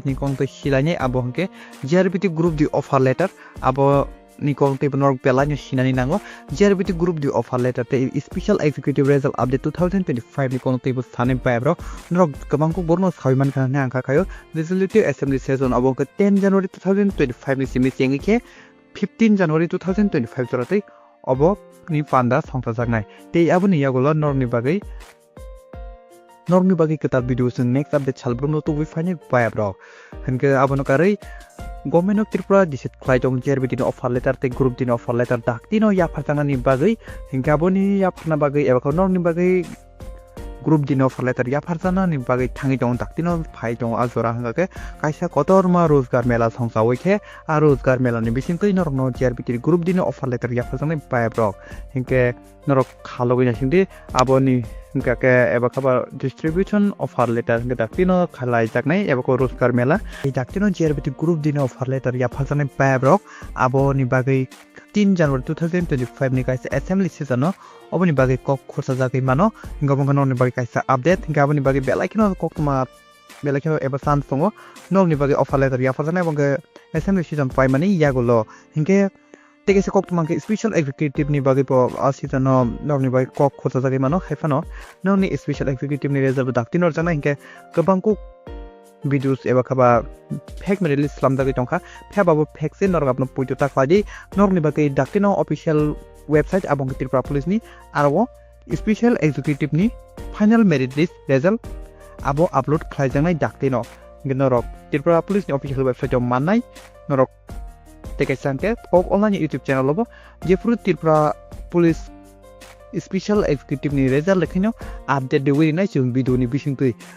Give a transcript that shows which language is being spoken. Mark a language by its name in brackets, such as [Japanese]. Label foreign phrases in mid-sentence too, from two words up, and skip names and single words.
[Kok Borok] ni kong tei silai abo hingke JRBT group di [English] offer letter [Kok Borok] abo ni kong tei norok pelanya sinani nango JRBT group di [English] offer letter [Kok Borok] tei [English] special executive result update 2025 [Kok Borok] ni kong tei bo sane bai brok norok kabangko borno saiman kana angka kayo [English] legislative assembly session [Kok Borok] abo ke 10 January 2025 ni simi sengi ke 15 January 2025 jorate abo ni panda songsa jagnai tei abo ni yagolo norni bagi ketat video sing [English] next update [Kok Borok] salbrum no tubi fine bai brok hingke abo no kare Government of Tripura disit khwlai jong JRBT ni [English] offer letter [Kok Borok] te group din [English] offer letter [Kok Borok] daktino ya phartangani bagwi hingke aboni ya pharna bagwi eba norni bagwi group din [English] offer letter [Kok Borok] ya pharjana ni bagwi thangi jong daktino phai jong azora hingke kaisa kotorma [Hindi] rozgar mela [Kok Borok] songsawi ke a [Hindi] rozgar mela [Kok Borok] ni bisingkoi norok no JRBT group din [English] offer letter [Kok Borok] ya pharjana bai brok hingke norok khalogi na singdi aboni hingke eba khaba [English] distribution offer letter [Kok Borok] hingke daktino khalai jaknai eba ko [Hindi] rozgar mela [Kok Borok] ei daktino JRBT group din [English] offer letter [Kok Borok] ya pharjana bai brok aboni bagwi 3 January 2025 ni kaisa [English] assembly session [Kok Borok] no aboni bagwi kok khorsa jagai mano hingke bongkano ni bagwi kaisa update hingke aboni bagwi belaikino koktwma belaikino eba san songo norni bagwi [English] offer letter [Kok Borok] ya pharjana bongke [English] assembly session [Kok Borok] pai mani yagolo hingke tegese koktwma ke [English] special executive [Kok Borok] ni bagwi po season no norni bagwi kok khorsa jagai mano haifano norni [English] special executive [Kok Borok] ni result daktino jana hingke kabangko videos eba khaba fake me release slamdagi tongkha phebabo fake se norok apno poito takhwadi norni bagwi daktino [English] official website [Kok Borok] abong Tripura police ni aro [English] special executive [Kok Borok] ni [English] final merit list result [Kok Borok] abo upload khlaijangnai daktino norok Tripura police ni [English] official website [Kok Borok] o manai norok tekesangke Kok Online YouTube channel lobo jefru Tripura police [English] special executive [Kok Borok] ni result lekhino update dewi nai chung video ni bisingtui